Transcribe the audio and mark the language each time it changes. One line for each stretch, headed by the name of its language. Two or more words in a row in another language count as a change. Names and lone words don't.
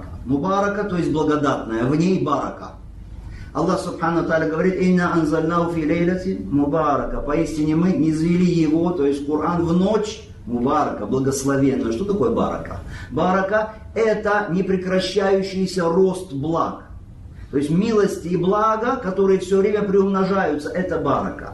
Russian: Мубарака, то есть благодатная, в ней барака. Аллах Субхану ва Тааля говорит:
Arabic: «إنا أنزلناه في ليلة مباركة».
Russian: Поистине мы низвели его, то есть Коран, в ночь мубарака, благословенную. Что такое барака? Барака – это непрекращающийся рост благ. То есть милости и блага, которые все время приумножаются, это барака.